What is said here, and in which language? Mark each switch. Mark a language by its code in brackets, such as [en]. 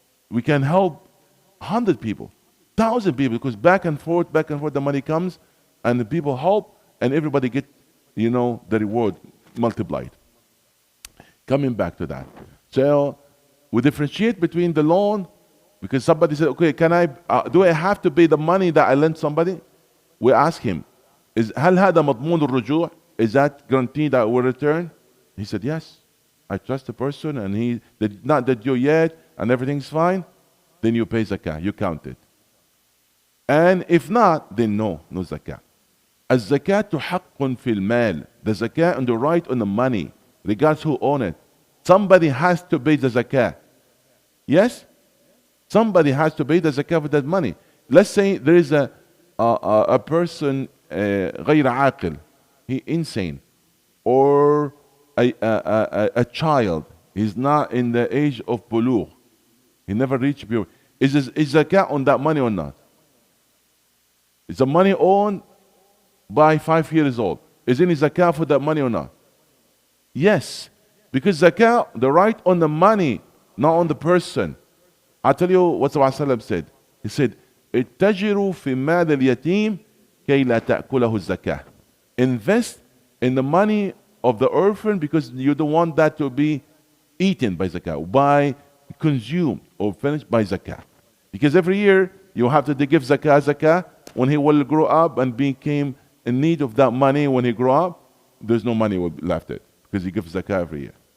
[en] We can help 100 people, 1,000 people, because back and forth, the money comes, and the people help, and everybody get, the reward multiplied. Coming back to that. So we differentiate between the loan, because somebody said, okay, do I have to pay the money that I lent somebody? We ask him, [ar] هل هذا مضمون الرجوع? [en] Is that guaranteed that will return? He said, yes. I trust the person and he did not did you yet and everything's fine. Then you pay zakah, you count it. And if not, then no zakah. [ar] الزكاة حق في المال. [en] The zakah on the right on the money, regardless who own it. Somebody has to pay the zakah. Yes? Somebody has to pay the zakah for that money. Let's say there is a person [ar] غير عاقل, [en] he insane, or a child, he's not in the age of bulugh, he never reached puberty. Is zakah on that money or not? Is the money owned by 5 years old? Is any zakah for that money or not? Yes, because zakah, the right on the money, not on the person. I'll tell you what the Prophet said. He said, [ar] اتجروا في مال اليتيم كي لا تأكله الزكاة. [en] Invest in the money of the orphan because you don't want that to be eaten by zakah, by consumed or finished by zakah. Because every year you have to give zakah. When he will grow up and became in need of that money when he grow up, there's no money will be left it because he gives zakah every year.